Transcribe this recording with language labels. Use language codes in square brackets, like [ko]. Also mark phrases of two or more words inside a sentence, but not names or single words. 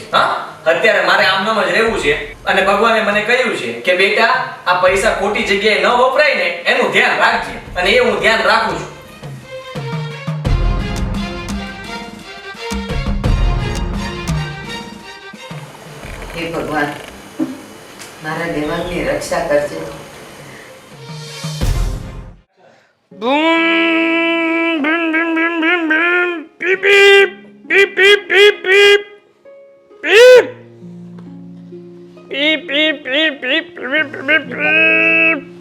[gu] હા, અત્યારે મારે આમનામ જ રહેવું છે અને ભગવાને મને કહ્યું છે કે બેટા આ પૈસા ખોટી જગ્યાએ ન વપરાય ને એનું ધ્યાન રાખજે, અને એ હું ધ્યાન રાખું છું. હે ભગવાન મારા દેવાંગની રક્ષા કરજે. Boom, bim, bim, bim, bim, bim, beep, beep, beep, beep, beep, beep, beep, beep, beep, beep, beep, beep, beep, beep.